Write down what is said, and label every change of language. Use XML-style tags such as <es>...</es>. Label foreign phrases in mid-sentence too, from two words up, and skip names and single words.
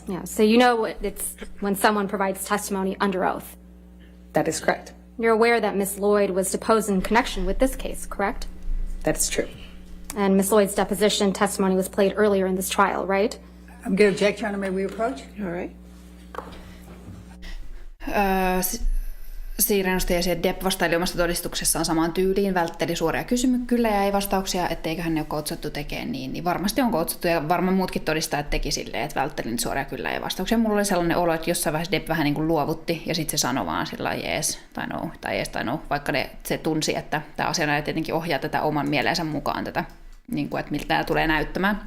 <en>Yeah, so you know it's when someone provides testimony under oath. That is correct. You're aware that Miss Lloyd was deposed in connection with this case, correct? That is true. And Miss Lloyd's deposition testimony was played earlier in this trial, right? I'm going to object, Your Honor. May we approach? All right.</en> <fi>Siiri nosti esiin, että Depp vastaili omassa todistuksessaan samaan tyyliin, vältteli suoria kysymyksiä, kyllä ja ei vastauksia, etteikä hän ne ole koutsattu tekemään niin varmasti on koutsattu ja varmaan muutkin todistajat teki silleen, että vältteli nyt suoria kyllä ja vastauksia. Mulla oli sellainen olo, että jossain vaiheessa Depp vähän niin kuin luovutti ja sitten se sanoi vaan sillä jees tai no, tai jees tai no, vaikka se tunsi, että tämä asianajaja tietenkin ohjaa tätä oman mieleensä mukaan tätä, niin kuin, että miltä tämä tulee näyttämään.</fi>